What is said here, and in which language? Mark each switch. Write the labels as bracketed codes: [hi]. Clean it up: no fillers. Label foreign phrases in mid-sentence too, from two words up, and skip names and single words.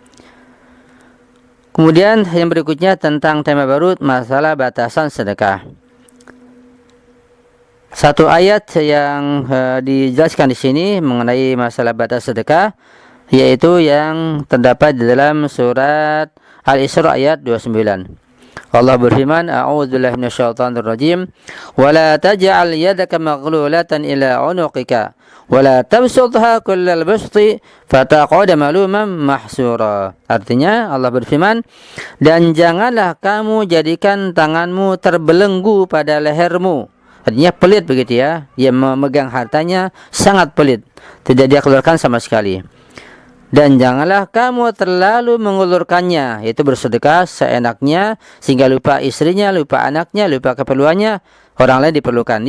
[id] Kemudian yang berikutnya tentang tema baru, masalah batasan sedekah. Satu ayat yang dijelaskan di sini mengenai masalah batas sedekah, yaitu yang terdapat di dalam surat Al-Isra ayat 29. Allah berfirman, [ar] أعوذ بالله من الشيطان الرجيم، "ولا تجعل يدك مغلولة إلى عنقك، ولا تبسطها كل البسط، فتقعد ملوما محسورا." [id] Artinya Allah berfirman, dan janganlah kamu jadikan tanganmu terbelenggu pada lehermu. Artinya pelit begitu ya. Dia memegang hartanya sangat pelit, tidak dia keluarkan sama sekali. Dan janganlah kamu terlalu mengulurkannya, yaitu bersedekah seenaknya sehingga lupa istrinya, lupa anaknya, lupa keperluannya, orang lain diperlukan.